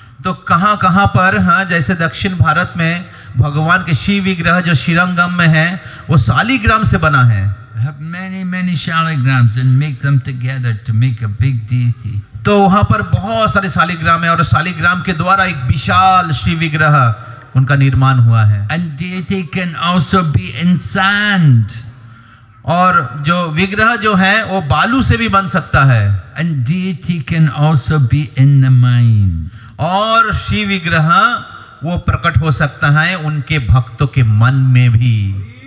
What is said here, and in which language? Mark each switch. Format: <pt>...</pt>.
<hi>तो कहाँ पर, हाँ, जैसे दक्षिण भारत में भगवान के शिव विग्रह जो श्रीरंगम में है वो शालिग्राम से बना है।</hi> <en>Have many shaligrams and make them together to make a big deity.</en> <hi>तो वहाँ पर बहुत सारे शालिग्राम है और शालिग्राम के द्वारा एक विशाल शिव विग्रह उनका निर्माण हुआ है।</hi> <en>And deity can also be in sand.</en> <hi>और जो विग्रह जो है वो बालू से भी बन सकता है।</hi> <en>And deity can also be in the mind.</en> <hi>और शिव विग्रह वो प्रकट हो सकता है उनके भक्तों के मन में भी।</hi>